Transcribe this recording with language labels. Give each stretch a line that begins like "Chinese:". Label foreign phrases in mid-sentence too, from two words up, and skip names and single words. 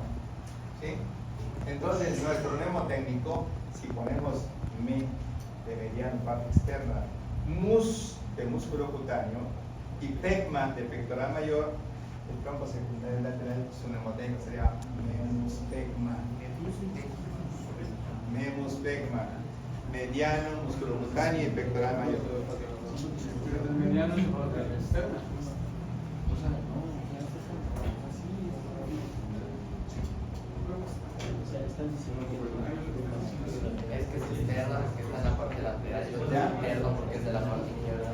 Spanish: ¿Sí? Entonces, nuestro mnemotécnico, si ponemos me de mediano, parte externa, mus de músculo cutáneo y pecma de pectoral mayor, el tronco secundario lateral, su mnemotécnico sería memus pecma. Memus pecma. mediano, músculo cutáneo y pectoral mayor. Pero el mediano es la externa. Es que es externa, que está en la parte lateral, y otro es interno porque es de la parte izquierda.